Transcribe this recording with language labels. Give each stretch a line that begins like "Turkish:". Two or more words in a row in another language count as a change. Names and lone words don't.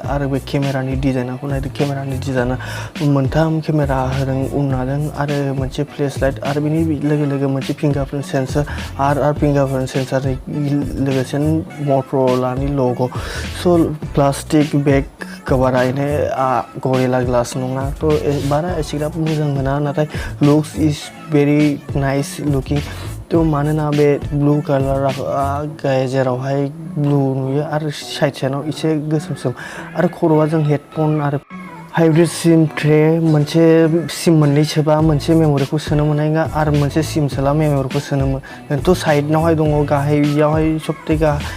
Bodo: आरो बे केमेरानि डिजाइनखौ नायदो केमेरानि डिजाइना मोनथाम केमेरा होदों उननादों आरो मोनसे
English: flash light
Bodo: आरो बेनि लोगो मोनसे
English: fingerprint sensor
Bodo: आरो
English: fingerprint sensorनि
Bodo: लोगोसेनो Motorola नि लोगो सो
English: plastic bag
Bodo: कभारा इने गरिला ग्लास नङा तो बारा एसेग्राब मोजां मोना नाथाय
English: looks is very nice looking
Bodo: तो मानोना बे
English: blue colour
Bodo: गेजेरावहाय ब्लू नुयो आरो साइडआव एसे गोसोम आरो खर'आ जों हेडफोन आरो
English: hybrid SIM tray
Bodo: मोनसे सिम मोननै सोबा मोनसे मेमोरिखौ सोनो मोननाय नङा आरो मोनसे सिम सोला मेमोरिखौ सोनो मोनो तो साइडनावहाय दङ गाहायावहाय सबथे